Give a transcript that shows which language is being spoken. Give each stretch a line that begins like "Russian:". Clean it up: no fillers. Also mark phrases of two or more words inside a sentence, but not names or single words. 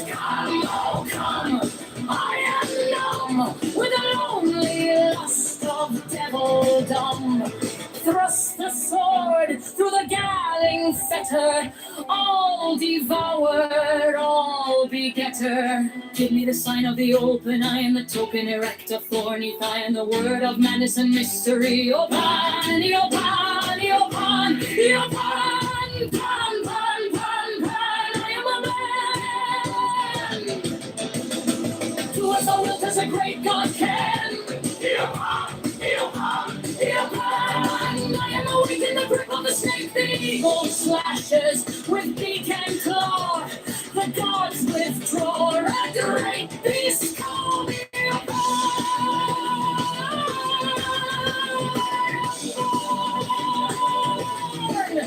English: Come, oh come, I am numb with the lonely lust of devildom. Thrust the sword through the galling fetter, all devoured, all begetter. Give me the sign of the open eye and the token erect of thorny thigh and the word of madness and mystery. O pan, o pan, o pan, o pan, pan, pan, pan, pan, I am a man. Do as thou wilt as a great God can. O pan, o pan, o pan, I am awake in the grip of the snake. The eagle slashes with beak and claw. The gods withdraw, a great beast call me upon.